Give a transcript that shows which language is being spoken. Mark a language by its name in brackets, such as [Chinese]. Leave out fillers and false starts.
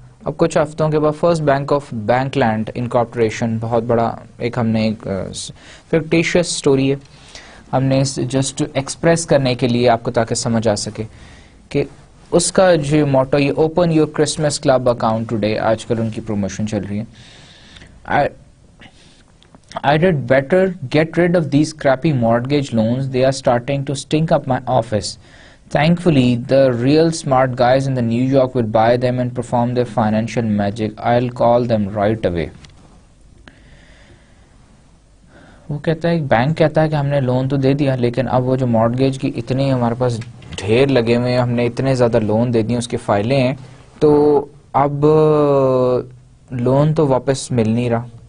[Urdu] اب کچھ ہفتوں کے بعد first bank of bank land incorporation, بہت بڑا ایک, ہم نے ایک فکٹیشیس اسٹوری ہے, ہم نے جسٹ ایکسپریس کرنے کے لیے آپ کو تاکہ سمجھ آ سکے کہ اس کا جو موٹو یہ [English] open your Christmas club account today, [Urdu] آج کل ان کی پروموشن چل رہی ہے. [English] I did better get rid of these crappy mortgage loans. They are starting to stink up my office. Thankfully, the real smart guys in the New York will buy them and perform their financial magic. I'll call them right away. [Urdu] وہ کہتا ہے bank کہتا ہے کہ ہم نے loan تو دے دیا, لیکن اب وہ جو مارگیج کی اتنے ہمارے پاس ڈھیر لگے ہوئے ہیں, ہم نے اتنے زیادہ لون دے دیے, اس کی فائلیں ہیں, تو اب لون تو واپس مل نہیں رہا.